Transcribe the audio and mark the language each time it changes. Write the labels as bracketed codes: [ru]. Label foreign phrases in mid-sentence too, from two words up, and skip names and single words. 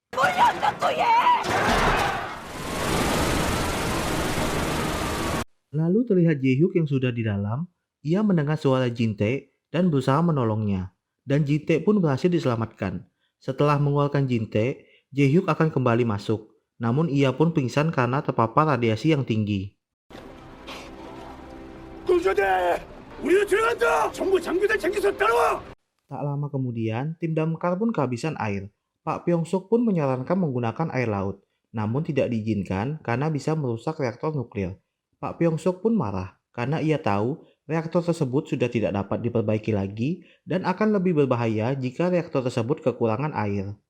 [id] Lalu terlihat Jae-hyuk yang sudah di dalam, ia mendengar suara Jin-tae dan berusaha menolongnya. Dan Jin-tae pun berhasil diselamatkan. Setelah mengeluarkan Jin-tae, Jae-hyuk akan kembali masuk. Namun ia pun pingsan karena terpapar radiasi yang tinggi. [ko] 우리도 들어간다. 정부 장비들 챙겨서 따라와. [id] Tak lama kemudian, tim damkar pun kehabisan air. Pak Pyongsuk pun menyarankan menggunakan air laut, namun tidak diizinkan karena bisa merusak reaktor nuklir. Pak Pyongsuk pun marah karena ia tahu reaktor tersebut sudah tidak dapat diperbaiki lagi dan akan lebih berbahaya jika reaktor tersebut kekurangan air.